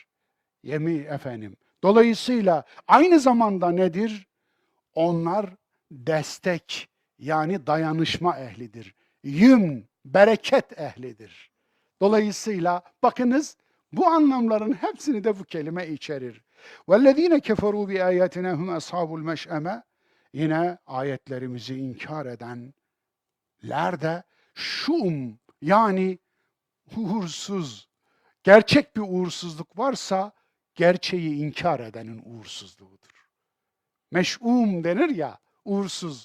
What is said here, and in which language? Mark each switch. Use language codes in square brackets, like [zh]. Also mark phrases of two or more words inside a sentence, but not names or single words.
[tr] Yemin efendim. Dolayısıyla aynı zamanda nedir? Onlar destek yani dayanışma ehlidir. Yüm, bereket ehlidir. Dolayısıyla bakınız bu anlamların hepsini de bu kelime içerir. [ar] وَالَّذ۪ينَ كَفَرُوا بِآيَاتِنَا هُمْ أَصْحَابُ الْمَشْأَمَةِ [tr] Yine ayetlerimizi inkar edenler de şum yani uğursuz, gerçek bir uğursuzluk varsa gerçeği inkar edenin uğursuzluğudur. Meş'um denir ya, uğursuz.